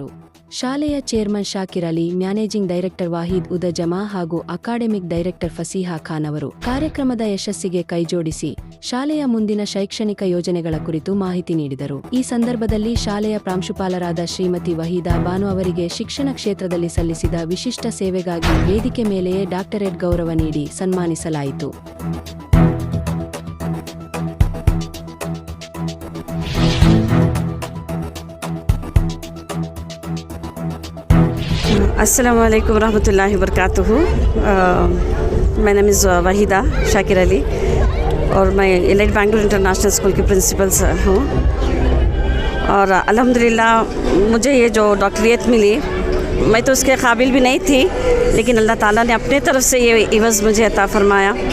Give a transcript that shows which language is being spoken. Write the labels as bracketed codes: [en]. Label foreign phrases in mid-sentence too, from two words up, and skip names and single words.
[kn] ಶಾಲೆಯ ಚೇರ್ಮನ್ ಶಾಕಿರ್ ಅಲಿ, [en] managing director [kn] ವಾಹಿದ್ ಉದ ಜಮಾ ಹಾಗೂ [en] academic director [kn] ಫಸೀಹಾ ಖಾನ್ ಅವರು ಕಾರ್ಯಕ್ರಮದ ಯಶಸ್ಸಿಗೆ ಕೈಜೋಡಿಸಿ ಶಾಲೆಯ ಮುಂದಿನ ಶೈಕ್ಷಣಿಕ ಯೋಜನೆಗಳ ಕುರಿತು ಮಾಹಿತಿ ನೀಡಿದರು. ಈ ಸಂದರ್ಭದಲ್ಲಿ ಶಾಲೆಯ ಪ್ರಾಂಶುಪಾಲರಾದ ಶ್ರೀಮತಿ ವಹೀದಾ ಬಾನು ಅವರಿಗೆ ಶಿಕ್ಷಣ ಕ್ಷೇತ್ರದಲ್ಲಿ ಸಲ್ಲಿಸಿದ ವಿಶಿಷ್ಟ ಸೇವೆಗಾಗಿ ವೇದಿಕೆ ಮೇಲೆಯೇ ಡಾಕ್ಟರೇಟ್ ಗೌರವ ನೀಡಿ ಸನ್ಮಾನಿಸಲಾಯಿತು. [ar] السلام عليكم رحمة الله وبركاته. [en] my name is [hi] वहीदा शाकिर अली और मैं एलाइट बेंगलुरु इंटरनेशनल स्कूल की प्रिंसिपल हूँ। और अल्हम्दुलिल्लाह मुझे ये जो डॉक्टरेट मिली, मैं तो उसके काबिल भी नहीं थी, लेकिन अल्लाह ताला ने अपने तरफ से ये इवज़ मुझे अता फरमाया।